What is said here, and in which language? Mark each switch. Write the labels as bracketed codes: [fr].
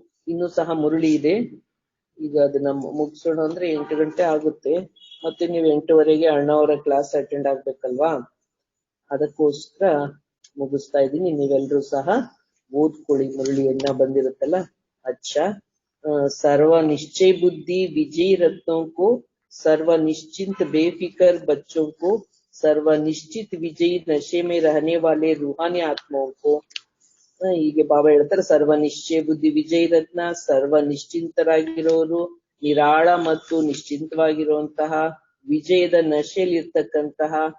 [kn] ಇನ್ನೂ ಸಹ ಮುರಳಿ ಇದೆ. ಈಗ ಅದನ್ನ ಮುಗಿಸೋಣ ಅಂದ್ರೆ 8 ಗಂಟೆ ಆಗುತ್ತೆ. ಮತ್ತೆ ನೀವು 8:15 ಅಣ್ಣವರ ಕ್ಲಾಸ್ ಅಟೆಂಡ್ ಆಗ್ಬೇಕಲ್ವಾ, ಅದಕ್ಕೋಸ್ಕರ ಮುಗಿಸ್ತಾ ಇದ್ದೀನಿ. ನೀವೆಲ್ರೂ ಸಹ ಓದ್ಕೊಳ್ಳಿ, ಮುರಳಿಯನ್ನ ಬಂದಿರುತ್ತಲ್ಲ. [hi] ಅಚ್ಚಾ, सर्व निश्चय बुद्धि विजयी रत्नों को, सर्व निश्चिंत बेफिक्र बच्चों को, सर्व निश्चित विजयी नशे में रहने वाले रूहानी आत्माओं को. [kn] ಹೀಗೆ ಬಾಬಾ ಹೇಳ್ತಾರೆ, ಸರ್ವ ನಿಶ್ಚಯ ಬುದ್ಧಿ ವಿಜಯಿ ರತ್ನ, ಸರ್ವ ನಿಶ್ಚಿಂತರಾಗಿರೋರು, ನಿರಾಳ ಮತ್ತು ನಿಶ್ಚಿಂತವಾಗಿರುವಂತಹ ವಿಜಯದ ನಶೆಯಲ್ಲಿ ಇರ್ತಕ್ಕಂತಹ